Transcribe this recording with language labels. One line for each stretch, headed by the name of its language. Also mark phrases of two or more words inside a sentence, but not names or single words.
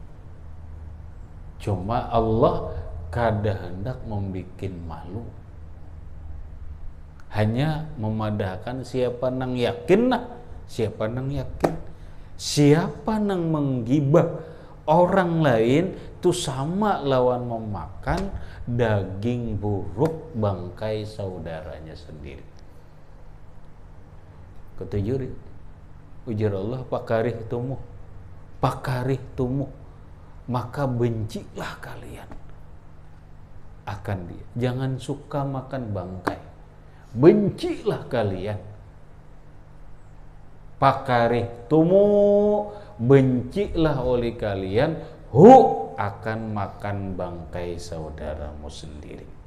Banjar: Cuma Allah kada hendak membikin malu, hanya memadahkan siapa nang yakin nah, siapa nang yakin, siapa nang menggibah orang lain itu sama lawan memakan daging buruk bangkai saudaranya sendiri. Ketujuh ujar Allah,
Arabic: فكرهتموه
Banjar: maka bencilah kalian akan dia. Jangan suka makan bangkai, bencilah kalian.
Arabic: فكرهتموه,
Banjar: bencilah oleh kalian akan makan bangkai saudaramu sendiri.